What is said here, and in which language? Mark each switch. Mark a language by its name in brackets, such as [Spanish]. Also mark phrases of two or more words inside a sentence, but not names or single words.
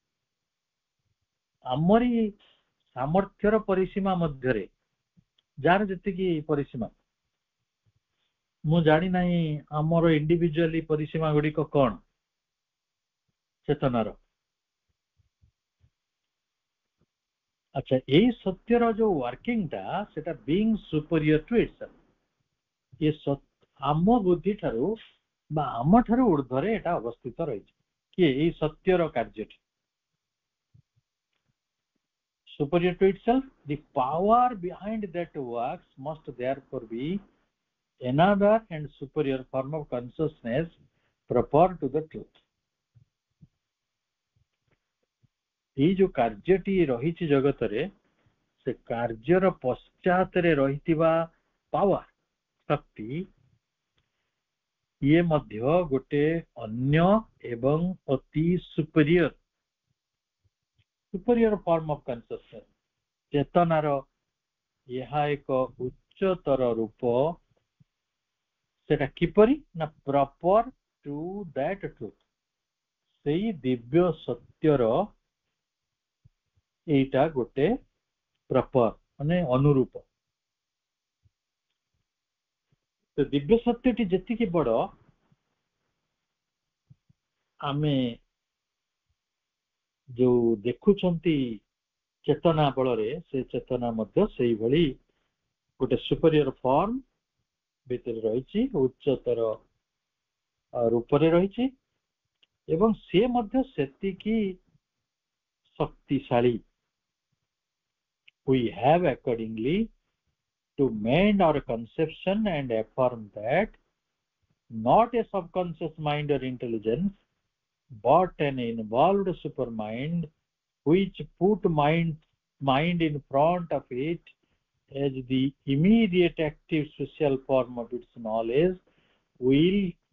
[Odia] ଆମରି ସାମର୍ଥ୍ୟର ପରିସୀମା ମଧ୍ୟରେ ଯାହାର ଯେତିକି ପରିସୀମା ମୁଁ ଜାଣି ନାହିଁ ଆମର ଇଣ୍ଡିଭିଜୁଆଲି ପରିସୀମା ଗୁଡିକ କଣ ଚେତନାର ଆଚ୍ଛା ଏଇ ସତ୍ୟର ଯୋଉ ୱାର୍କିଂ ଟା ସେଟା [English] being superior to itself [Odia] ଏ ଆମ ବୁଦ୍ଧି ଠାରୁ ବା ଆମ ଠାରୁ ଊର୍ଧ୍ୱରେ ଏଟା ଅବସ୍ଥିତ ରହିଛି କି ଏଇ ସତ୍ୟର କାର୍ଯ୍ୟଟି [English] superior to itself the power behind that works must therefore be another and superior form of consciousness proper to the truth [Odia] ଏଇ ଯୋଉ କାର୍ଯ୍ୟଟି ରହିଛି ଜଗତରେ ସେ କାର୍ଯ୍ୟର ପଶ୍ଚାତରେ ରହିଥିବା ପାୱାର ଶକ୍ତି ଇଏ ମଧ୍ୟ ଗୋଟେ ଅନ୍ୟ ଏବଂ ଅତି [English] superior form of consciousness [Odia] ଚେତନାର ଏହା ଏକ ଉଚ୍ଚତର ରୂପ ସେଟା କିପରି ନା [English] proper to that truth [Odia] ସେଇ ଦିବ୍ୟ ସତ୍ୟର ଏଇଟା ଗୋଟେ ପ୍ରପର ମାନେ ଅନୁରୂପ ତ ଦିବ୍ୟ ସତ୍ୟଟି ଯେତିକି ବଡ ଆମେ ଯୋଉ ଦେଖୁଛନ୍ତି ଚେତନା ବଳରେ ସେ ଚେତନା ମଧ୍ୟ ସେଇଭଳି ଗୋଟେ [English] superior form [Odia] ଭିତରେ ରହିଛି ଉଚ୍ଚତର ରୂପରେ ରହିଛି ଏବଂ ସେ ମଧ୍ୟ ସେତିକି ଶକ୍ତିଶାଳୀ [English] we have accordingly to mend our conception and affirm that not a subconscious mind or intelligence but an involved supermind which put mind in front of it as the immediate active social form of its knowledge will